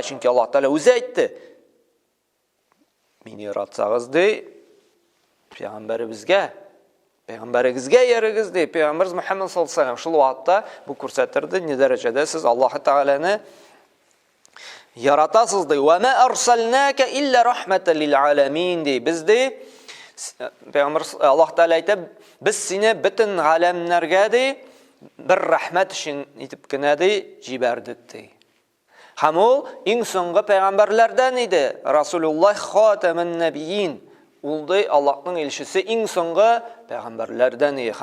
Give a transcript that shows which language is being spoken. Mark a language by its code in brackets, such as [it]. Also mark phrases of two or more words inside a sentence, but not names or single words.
[tt] Чөнки Аллаһ Тәгалә үзе әйтте: "Мине яратсагыз ди, Пәйгамбәребезгә, Пәйгамбәрегезгә ярыгыз ди." Пәйгамбер Мөхәммәд [ar] صلى الله عليه وسلم [tt] шул вакытта бу күрсәтерде ни дәрәҗәдә сез Аллаһ Тәгаләне яратасыз ди. [ar] "وما أرسلناك إلا رحمة للعالمين" ди. [tt] Без ди Пәйгамбер Аллаһ Тәгалә әйтә, без сине бөтен галәмнәргә ди бер рәхмәт өчен итеп кенә ди җибәрдек ди. Һәм ул иң соңгы пәйгамбәрләрдән иде. [ar] رسول الله خاتم النبيين. [tt] Ул ди Аллаһның илчесе иң соңгы пәйгамбәрләрдән иде.